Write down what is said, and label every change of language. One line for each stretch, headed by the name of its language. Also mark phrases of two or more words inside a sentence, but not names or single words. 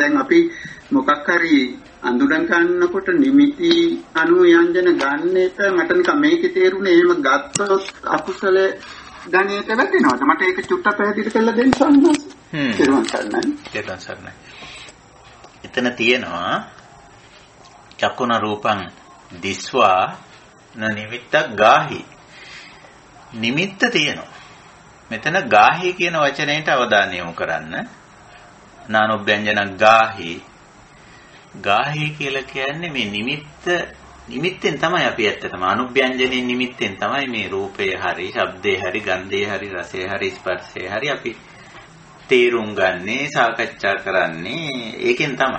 Sinhala: දැන් අපි මොකක් හරි අඳුරන් ගන්නකොට නිමිති අනු ව්‍යංජන ගන්න එක මට නිකන් මේකේ තේරුනේ එහෙම ගත්තොත් අකුසල ගණයට වැටෙනවද? මට ඒක චුට්ටක් පැහැදිලි කරලා දෙන්න ස්වාමීන් වහන්සේ. තේරුම් ගන්නයි. එතන තියෙනවා
Pali: චක්කුණ රූපං දිස්වා න නිමිත්තක් ගාහි.
Sinhala: නිමිත්ත තියෙනවා. මෙතන ගාහි කියන වචනයට අවධානය යොමු කරන්න.
Pali: නානොබ්බ්‍යංජන ගාහි.
Sinhala: ගාහි කියලා කියන්නේ මේ නිමිත්තෙන් තමයි අපි ඇත්තටම අනුබ්බ්‍යංජනෙන් නිමිත්තෙන් තමයි මේ රූපය හරි, ශබ්දේ හරි, ගන්ධේ හරි, රසය හරි, ස්පර්ශය හරි අපි තේරුම් ගන්නේ, සාකච්ඡා කරන්නේ ඒකෙන් තමයි.